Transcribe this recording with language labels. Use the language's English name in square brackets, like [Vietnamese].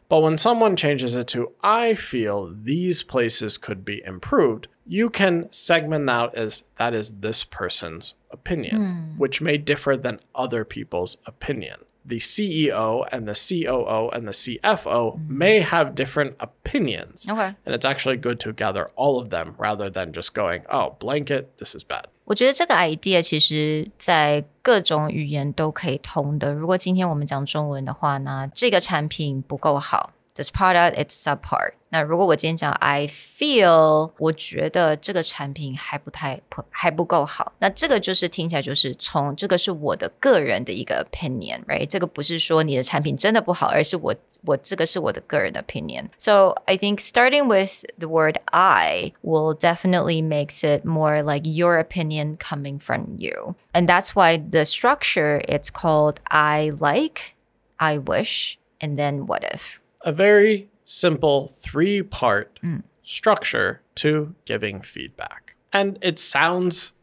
[English] But when someone changes it to, I feel these places could be improved, you can segment that as that is this person's opinion, which may differ than other people's opinion. The CEO and the COO and the CFO may have different opinions. Okay. And it's actually good to gather all of them rather than just going, oh, blanket, this is bad. [Chinese] 我觉得这个 idea 其实在各种语言都可以通的。如果今天我们讲中文的话呢，这个产品不够好。 [English] This product, it's subpar. [Chinese] 那如果我今天讲 [English] I feel， [Chinese] 我觉得这个产品还不够好。那这个就是听起来就是从这个是我的个人的一个 opinion, right? 这个不是说你的产品真的不好，而是我这个是我的个人的 opinion. [English] So I think starting with the word I will definitely makes it more like your opinion coming from you. And that's why the structure, it's called I like, I wish, and then what if. A very simple three-part structure to giving feedback. And it sounds